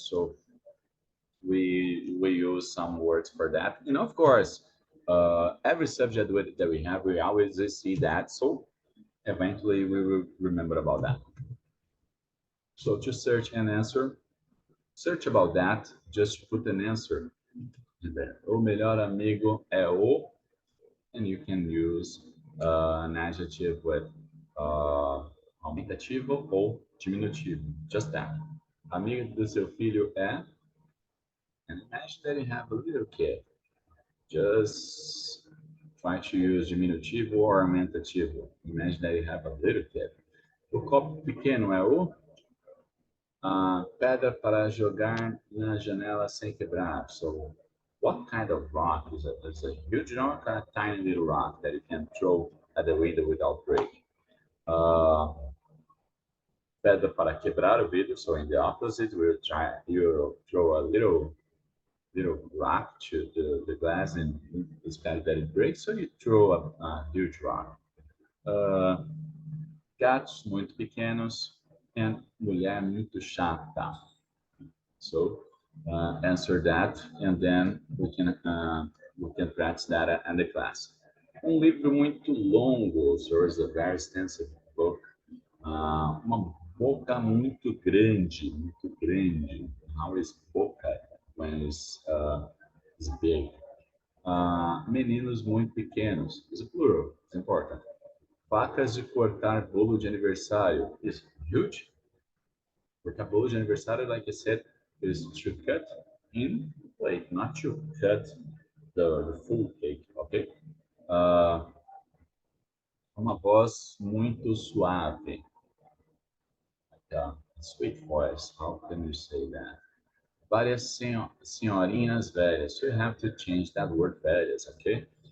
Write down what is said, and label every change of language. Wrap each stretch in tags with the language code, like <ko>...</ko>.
<en>So we use some words for that, and of course every subject that we have, we always see that, so eventually we will remember about that. So to search and answer, search about that, just put an answer in there.</en> <pt>O melhor amigo é o,</pt> <en>and you can use an adjective with</en> <pt>aumentativo ou diminutivo,</pt> <en>just that.</en> <pt>Amigo do seu filho é,</pt> <en>and imagine that you have a little kid. Just try to use diminutivo or aumentativo. Imagine that you have a little kid.</en> <pt>O copo pequeno é o pedra para jogar na janela sem quebrar.</pt> <en>So, what kind of rock is it? Is it a huge rock or a tiny little rock that you can throw at the window without breaking?</en> <pt>Uh, pedra para quebrar o vidro.</pt> <en>So, in the opposite, you throw a little rock to the glass and expect that it breaks, so you throw a huge rock.</en> <pt>Uh, Gatos muito pequenos and mulher muito chata.</pt> <en>So answer that, and then we can practice that in the class.</en> <pt>Livro muito longo,</pt> <en>so it's a very extensive book.</en> <pt>Uma boca muito grande, muito grande.</pt> <en>How is boca when it's big?</en> <pt>Meninos muito pequenos.</pt> <en>Is plural. It's important.</en> <pt>Facas de cortar bolo de aniversário.</pt> <en>Is huge.</en> <pt>Cortar bolo de aniversário,</pt> <en>like I said, is to cut in plate, not to cut the full cake.</en> <pt>Okay. Uh, uma voz muito suave.</pt> <en>Like a sweet voice. How can you say that?</en> <pt>Várias senhorinhas velhas.</pt> <en>So you have to change that word velhas, okay?</en>